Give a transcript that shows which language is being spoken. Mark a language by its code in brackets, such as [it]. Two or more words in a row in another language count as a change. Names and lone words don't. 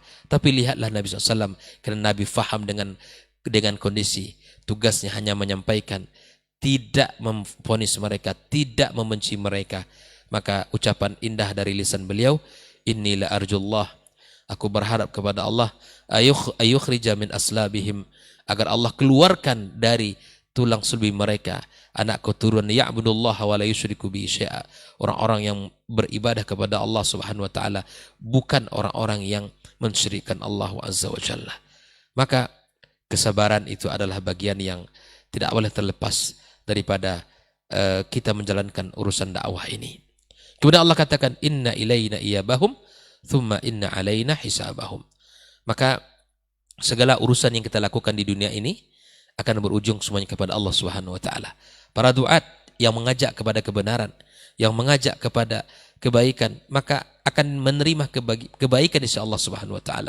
[id] Tapi lihatlah [ar] Nabi SAW, [id] karena Nabi faham dengan kondisi tugasnya hanya menyampaikan, tidak memvonis mereka, tidak membenci mereka. Maka ucapan indah dari lisan beliau, [ar] إني لأرجو الله, [id] aku berharap kepada Allah, [ar] أن يخرج من أصلابهم, [id] agar Allah keluarkan dari tulang sulbi mereka anak keturunan [ar] يعبد الله ولا يشرك به شيئا, [id] orang-orang yang beribadah kepada Allah [ar] سبحانه وتعالى, [id] bukan orang-orang yang mensyirikkan Allah [ar] عز وجل. [id] Maka kesabaran itu adalah bagian yang tidak boleh terlepas daripada kita menjalankan urusan dakwah ini. Kemudian Allah katakan, [ar] إن إلينا إيابهم ثم إن علينا حسابهم. [id] Maka segala urusan yang kita lakukan di dunia ini akan berujung semuanya kepada Allah [ar] سبحانه وتعالى. [id] Para duat yang mengajak kepada kebenaran, yang mengajak kepada kebaikan, maka akan menerima kebaikan [ar] إن شاء الله سبحانه وتعالى.